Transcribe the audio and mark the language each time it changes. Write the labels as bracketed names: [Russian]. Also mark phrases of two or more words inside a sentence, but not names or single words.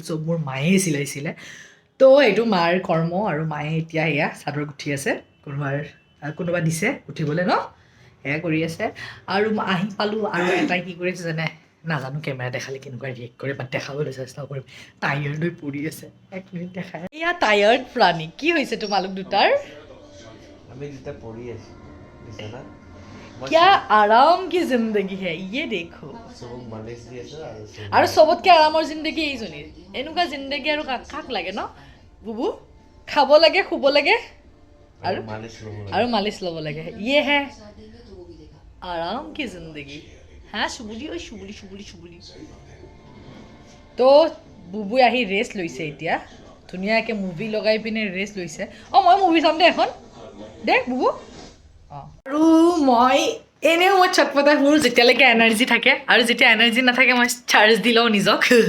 [Assamese] চব মোৰ মায়েই চিলাইছিলে তো এইটো মাৰ কৰ্ম আৰু মায়ে এতিয়া এয়া চাদৰ গুঠি আছে কোনোবা দিছে উঠিবলৈ ন সেয়া কৰি আছে আৰু আহি পালোঁ আৰু এটাই কি কৰিছে জানে নাজানো কেমেৰা দেখালে কেনেকুৱা ৰিয়েক্ট কৰে বাট দেখাবলৈ চেষ্টা কৰিম টায়াৰ্ড হৈ পৰি আছে 1 মিনিট দেখাই এয়া টায়াৰ্ড প্ৰাণী কি হৈছে তোমালোক দুটাৰ আমি দুটা পৰি আছো বিছনা [Hindi] क्या आराम की जिंदगी है ये देखो [Assamese] সবক মালিশ দি আছে আৰু চবতকৈ আৰামৰ জিন্দগী এইজনীৰ এনেকুৱা জিন্দগী আৰু কাক লাগে ন বুবু খাব লাগে শুব লাগে আৰু মালিচ ল'ব লাগে [Hindi] ये है आराम की जिंदगी [Assamese] হা শুবুলি তো বুবুই আহি ৰেষ্ট লৈছে এতিয়া ধুনীয়াকৈ মুভি লগাই পিনে ৰেষ্ট লৈছে মই মুভি চাম দে এখন দে বুবু আৰু মই এনেও মই চটপটা মোৰ যেতিয়ালৈকে এনাৰ্জি থাকে আৰু যেতিয়া এনাৰ্জি নাথাকে মই চাৰ্জ দি লওঁ নিজক